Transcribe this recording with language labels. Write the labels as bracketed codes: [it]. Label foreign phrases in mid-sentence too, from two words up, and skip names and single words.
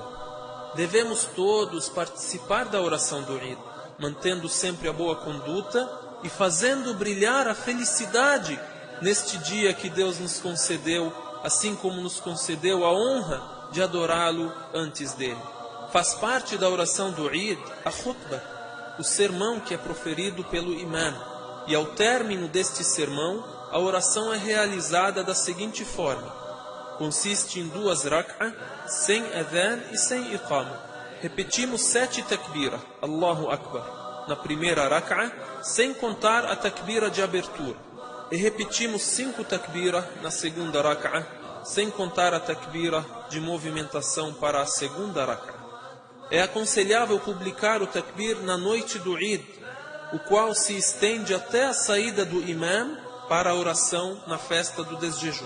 [pt] Devemos todos participar da oração do Eid, mantendo sempre a boa conduta e fazendo brilhar a felicidade neste dia que Deus nos concedeu, assim como nos concedeu a honra de adorá-lo antes dele. Faz parte da oração do Eid a khutbah, o sermão que é proferido pelo imã, e ao término deste sermão, a oração é realizada da seguinte forma: consiste em 2 rak'ah, sem adhan e sem iqama. Repetimos 7 takbira, [ar] الله أكبر, [pt] na primeira rak'a, sem contar a takbira de abertura. E repetimos 5 takbira na segunda rak'a, sem contar a takbira de movimentação para a segunda rak'a. É aconselhável publicar o takbir na noite do Eid, o qual se estende até a saída do imam para a oração na festa do desjejum.